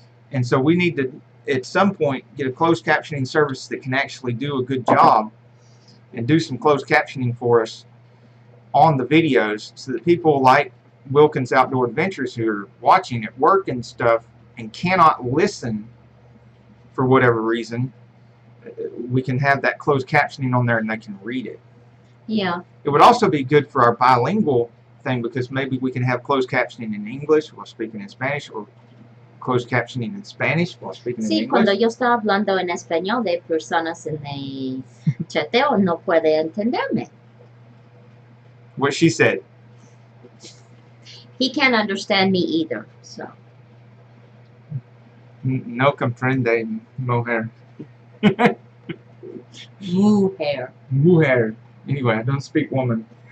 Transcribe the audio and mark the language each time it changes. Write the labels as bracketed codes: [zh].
[en] And so we need to, at some point, get a closed captioning service that can actually do a good job and do some closed captioning for us on the videos, so that people like Wilkins Outdoor Adventures who are watching at work and stuff and cannot listen for whatever reason, we can have that closed captioning on there and they can read it. Yeah. It would also be good for our bilingual thing, because maybe we can have closed captioning in English while speaking in Spanish, or closed captioning in Spanish while speaking in [es] Sí, [en] English. [es] cuando yo estaba hablando en español de personas en el chateo no puede entenderme. [en] What she said. He can't understand me either, so. [es] No comprende, mujer. Mujer. Mujer. [en] Anyway, I don't speak woman.